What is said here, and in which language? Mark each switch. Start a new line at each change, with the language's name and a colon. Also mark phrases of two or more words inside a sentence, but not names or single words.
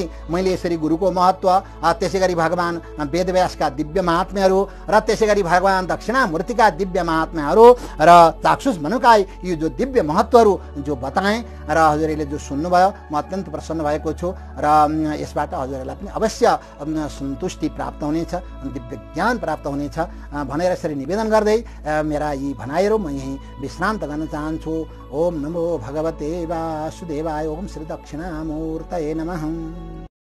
Nepali: मैले यसरी गुरुको महत्त्व, त्यसै गरी भगवान वेदव्यासका दिव्य महात्म्यहरू र त्यसै गरी भगवान दक्षिणामूर्तिका दिव्य महात्म्यहरू र चाक्षुष मनुका यो जो दिव्य महत्त्वहरू जो बताएँ र हजुरहरूले जो सुन्नुभयो म अत्यन्त प्रसन्न भएको छु र यसबाट हजुरहरूलाई पनि अवश्य सन्तुष्टि प्राप्त हुनेछ, दिव्य ज्ञान प्राप्त हुनेछ भनेर यसरी निवेदन गर्दै मेरा यी भनाइहरू म यहीँ विश्रान्त गर्न चाहन्छु।
Sanskrit: ओम नमो भगवते वासुदेवाय। ओम श्री दक्षिणामूर्तये नमः।